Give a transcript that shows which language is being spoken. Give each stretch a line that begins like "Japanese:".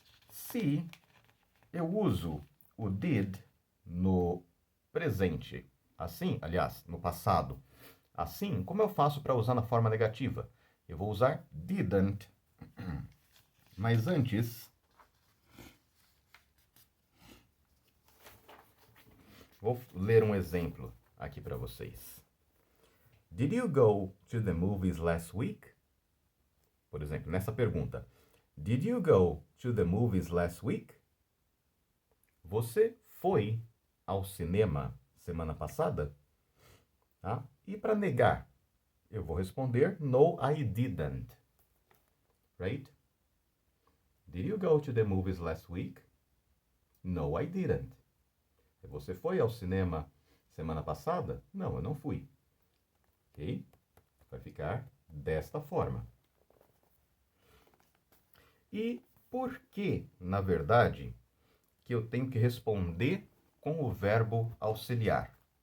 Portuguese: Se eu uso o did no presente, assim, aliás, no passado, assim, como eu faço para usar na forma negativa? Eu vou usar didn't. Mas antes, vou ler um exemplo aqui para vocês.
English: Did you go to the movies last week?
Portuguese: Por exemplo, nessa pergunta.
English: Did you go to the movies last week?
Portuguese: Você foi ao cinema semana passada? Tá? E para negar, eu vou responder
English: no, I didn't.
Portuguese: Right?
English: Did you go to the movies last week? No, I didn't.
Portuguese: Você foi ao cinema semana passada? Não, eu não fui. Ok? Vai ficar desta forma. E por que, na verdade, que eu tenho que responder com o verbo auxiliar?